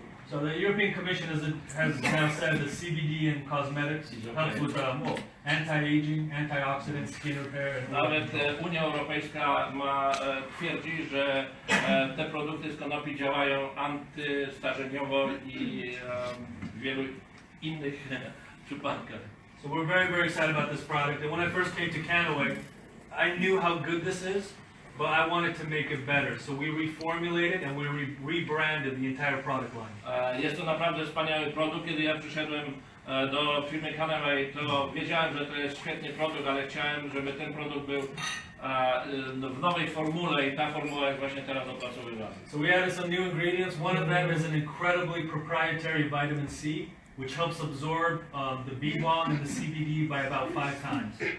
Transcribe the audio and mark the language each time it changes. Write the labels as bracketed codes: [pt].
[en] So the European Commission has now said that CBD and cosmetics helps with anti-aging, antioxidant, skin repair. And [pl] nawet Unia Europejska twierdzi, że te produkty z konopi działają antystarzeniowo i w wielu innych przypadkach. [en] So we're very, very excited about this product. And when I first came to KannaWay, I knew how good this is, but I wanted to make it better. So we reformulated and we rebranded the entire product line. [pl] Jest to naprawdę wspaniały produkt. Kiedy ja przyszedłem do firmy KannaWay, to wiedziałem, że to jest świetny produkt, ale chciałem, żeby ten produkt był w nowej formule i ta formuła jest właśnie teraz opracowywana. [en] So we added some new ingredients. One of them is an incredibly proprietary vitamin C, which helps absorb the bee balm and the CBD by about 5 times.